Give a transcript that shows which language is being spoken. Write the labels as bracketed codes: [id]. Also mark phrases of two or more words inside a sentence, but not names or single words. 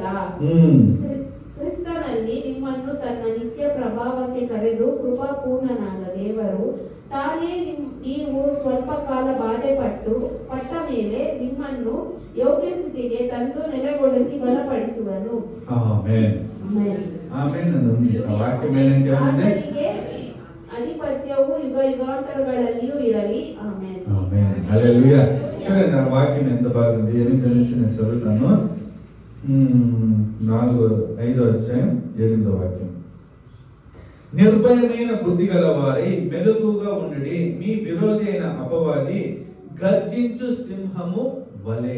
[kn] ಕ್ರಿಸ್ತನಲ್ಲಿ ನಿಮ್ಮನ್ನು ತನ್ನ ನಿತ್ಯ ಪ್ರಭಾವಕ್ಕೆ ಕರೆದು ಕೃಪಾಪೂರ್ಣನಾದ ದೇವರು ತಾನೇ ನೀವು ಸ್ವಲ್ಪ ಕಾಲ ಬಾಧೆ ಪಟ್ಟ ಮೇಲೆ ನಿಮ್ಮನ್ನು ಯೋಗ್ಯ ಸ್ಥಿತಿಗೆ ತಂದು ನೆಲೆಗೊಳಿಸಿ ಬಲಪಡಿಸುವನು. ಆತನಿಗೆ ಅಧಿಪತ್ಯವು ಯುಗಾಂತರಗಳಲ್ಲಿಯೂ ಇರಲಿ. ಆಮೆನ್. [te] హల్లెలూయా. చూడండి ఆ వాక్యం ఎంత బాగుంది. 8 నుంచి నేను చదువుతాను. 5వ అధ్యాయం 8వ వాక్యం. నిర్భయమైన బుద్ధి గల వారి మెలకుగా ఉండి, మీ విరోధి అయిన అపవాది గర్జించు సింహము వలె.